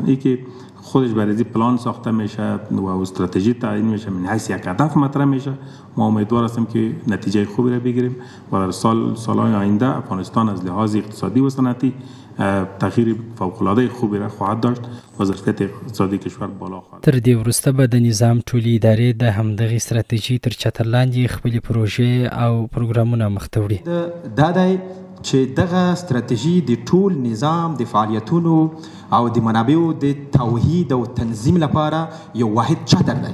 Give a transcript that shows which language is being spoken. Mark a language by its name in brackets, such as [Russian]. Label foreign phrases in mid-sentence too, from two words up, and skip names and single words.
[Persian] این که خودش برای پلان ساخته میشه و استراتژی تعیین میشه، من حیث یک هدف مطرح میشه. ما امیدوار هستیم که نتیجه خوبی را بگیریم و در سالهای آینده افغانستان از لحاظ اقتصادی و صنعتی تغییر فوق‌العاده خوبی را خواهد داشت و ظرفیت اقتصادي کشور بالا خواهد. [Pashto] تر دې وروسته به د نظام ټولې ادارې د همدغې استراتیژي تر چتر لاندې خپلې پروژې او پروګرامونه مخ ته وړي. دا دی چې دغه استراتیژي د ټول نظام د فعالیتونو او د منابعو د توحید او تنظیم لپاره یو واحد چتر دی.